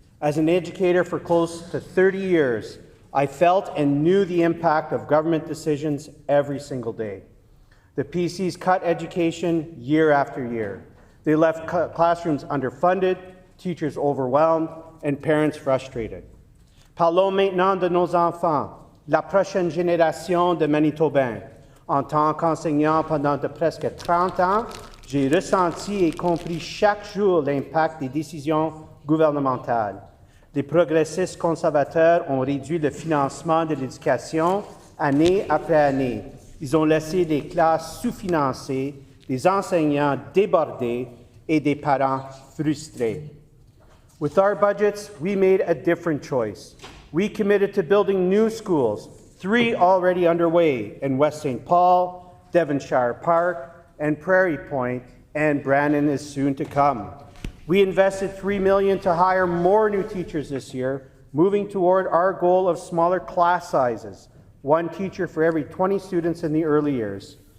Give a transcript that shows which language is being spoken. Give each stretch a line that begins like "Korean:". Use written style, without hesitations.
English: As an educator for close to 30 years, I felt and knew the impact of government decisions every single day. The PCs cut education year after year. They left classrooms underfunded, teachers overwhelmed, and parents frustrated.
French: Parlons maintenant de nos enfants, la prochaine génération de Manitobains. En tant qu'enseignant pendant de presque 30 ans, j'ai ressenti et compris chaque jour l'impact des décisions gouvernementales. Les progressistes conservateurs ont réduit le financement de l'éducation année après année. Ils ont laissé des classes sous-financées, des enseignants débordés et des parents frustrés.
English: With our budgets, we made a different choice. We committed to building new schools, 3 already underway in West St. Paul, Devonshire Park, and Prairie Point, and Brandon is soon to come. We invested $3 million to hire more new teachers this year, moving toward our goal of smaller class sizes, 1 teacher for every 20 students in the early years.